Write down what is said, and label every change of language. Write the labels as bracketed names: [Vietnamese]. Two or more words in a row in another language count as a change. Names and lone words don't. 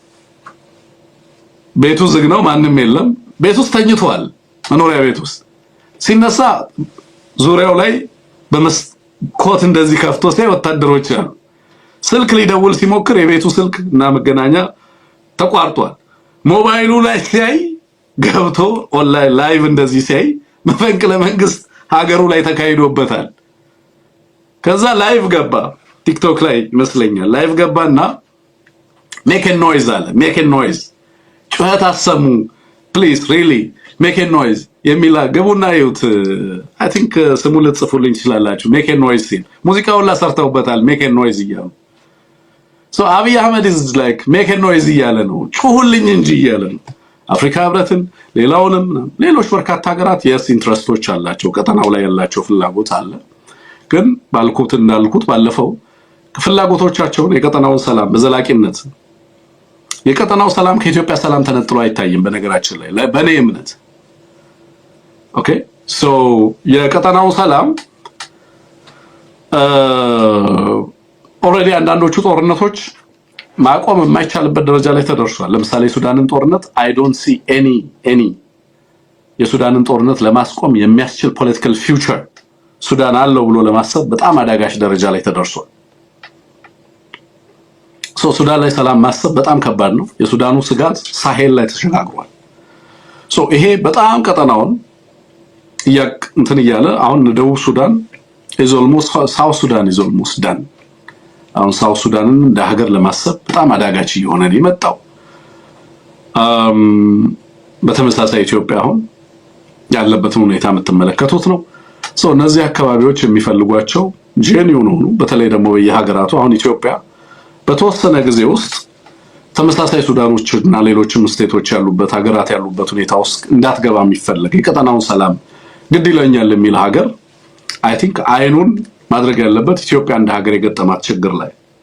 [Amharic] ቤቱ ዝግ ነው ማንንም የለም ቤት ውስጥ ተኝቷል መኖሪያ ቤት ውስጥ ሲነሳ ዙሪያው ላይ በመስኮት እንደዚህ ከፍቶ ሲያይ ወታደሮች አሉ ስልክ ሊደውል ሲሞክር የቤቱ ስልክ እና መገናኛ ተቋርጧል ሞባይሉ ላይ ሲያይ ገብቶ [English] online live [Amharic] እንደዚህ ሲያይ መፈንቅለ መንግስት ሀገሩ ላይ ተካሂዶበታል ከዛ ላይቭ ገባ ቲክቶክ ላይ ይመስለኛል ላይቭ ገባና [English] make a noise [Amharic] አለ [English] make a noise [Amharic] ጩኸት አሰሙ [English] please really make a noise [Amharic] የሚላ ገቡና ይውት [English] I think [Amharic] ስሙ ልጽፉልኝ ይችላልላችሁ [English] make a noise [Amharic] ሲል ሙዚቃውን ላሰርተውበታል [English] make a noise [Amharic] ይያሉ so አብይ አህመድ [English] is like make a noise [Amharic] ይያለ ነው ጩሁልኝ እንጂ ይያለ ነው አፍሪካ ህብረትን ሌላውንም ሌሎች በርካታ ሀገራት የስ ኢንትረስቶች አላቸው ቀጠናው ላይ ያላቸው ፍላጎት አለ ግን ባልኩት እንዳልኩት ባለፈው ፍላጎቶቻቸውን የቀጠናውን ሰላም በዘላቂነት የቀጠናው ሰላም ከኢትዮጵያ ሰላም ተነጥሎ አይታይም በነገራችን ላይ በኔ እምነት [English] okay so [Amharic] የቀጠናው ሰላም ኦሬዲ አንዳንዶቹ ጦርነቶች ማቆም የማይቻልበት ደረጃ ላይ ተደርሷል ለምሳሌ ሱዳንን ጦርነት [English] I don't see any [Amharic] የሱዳንን ጦርነት ለማስቆም የሚያስችል [English] political future [Amharic] ሱዳን አለው ብሎ ለማሰብ በጣም አዳጋች ደረጃ ላይ ተደርሷል ሱዳን ላይ ሰላም ማሰብ በጣም ከባድ ነው የሱዳኑ ስጋት ሳሄል ላይ ተሸጋግሯል ይሄ በጣም ቀጠናውን እንትን ይያለ አሁን ደቡብ ሱዳን [English] is almost South Sudan is almost done [Amharic] አሁን South Sudaንን እንደ ሀገር ለማሰብ በጣም አዳጋች እየሆነ ነው የመጣው በተመሳሳይ ኢትዮጵያ አሁን ያለበትን ሁኔታ የምትመለከቱት ነው እነዚህ አካባቢዎች የሚፈልጓቸው ጄኒውን ሆኑ በተለይ ደግሞ በየሀገራቱ አሁን ኢትዮጵያ በተወሰነ ጊዜ ውስጥ ተመሳሳይ ሱዳኖችና ሌሎችም ስቴቶች ያሉበት ሀገራት ያሉበት ሁኔታ ውስጥ እንዳትገባ የሚፈልግ የቀጠናውን ሰላም ግድ ይለኛል የሚል ሀገር [English] I think [Amharic] አይኑን ማድረግ ያለበት ኢትዮጵያ እንደ ሀገር የገጠማት ችግር ላይ